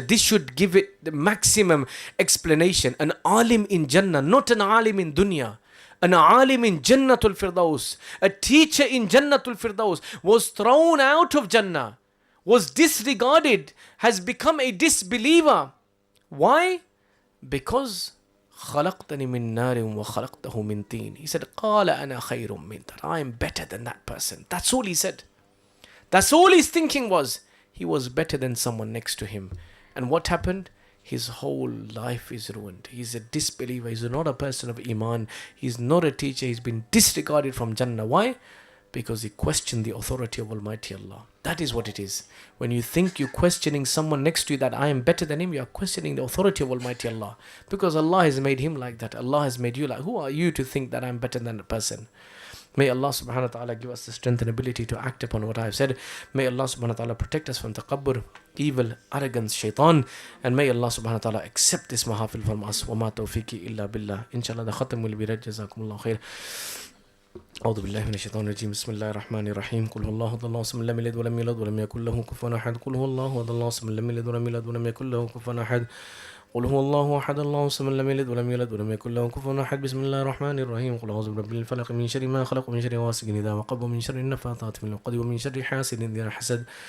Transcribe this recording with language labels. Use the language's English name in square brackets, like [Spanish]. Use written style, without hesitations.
[English] This should give it the maximum explanation. An alim in Jannah, not an alim in dunya. An alim in Jannatul Firdaus, a teacher in Jannatul Firdaus, was thrown out of Jannah, was disregarded, has become a disbeliever. Why? Because [Arabic] خلقتني من نار وخلقته من طين. [English] He said, [Arabic] قال أنا خير من [English] that. I am better than that person. That's all he said. That's all his thinking was. He was better than someone next to him. And what happened? His whole life is ruined. He's a disbeliever. He's not a person of Iman. He's not a teacher. He's been disregarded from Jannah. Why? Because he questioned the authority of Almighty Allah. That is what it is. When you think you're questioning someone next to you that I am better than him, you are questioning the authority of Almighty Allah. Because Allah has made him like that. Allah has made you like, who are you to think that I'm better than a person? May Allah subhanahu wa ta'ala give us the strength and ability to act upon what I have said. May Allah subhanahu wa ta'ala protect us from takabbur, evil, arrogance, shaitan. And may Allah subhanahu wa ta'ala accept this mahafil from us. [Arabic] Wa ma tawfiqi illa billah. [English] Inshallah the khatam will be read. [Arabic] Jazakumullah khair. أعوذ بالله من الشيطان الرجيم بسم الله الرحمن الرحيم قل هو الله أحد الله الصمد لم يلد ولم يولد ولم يكن له كفوا أحد قل هو الله أحد الله الصمد لم يلد ولم يولد ولم يكن له كفوا أحد قل هو الله أحد الله الصمد لم يلد ولم يولد ولم يكن له كفوا أحد بسم الله الرحمن الرحيم قل أعوذ برب الفلق من شر ما خلق ومن شر غاسق إذا وقب ومن شر النفاثات في العقد ومن شر حاسد إذا حسد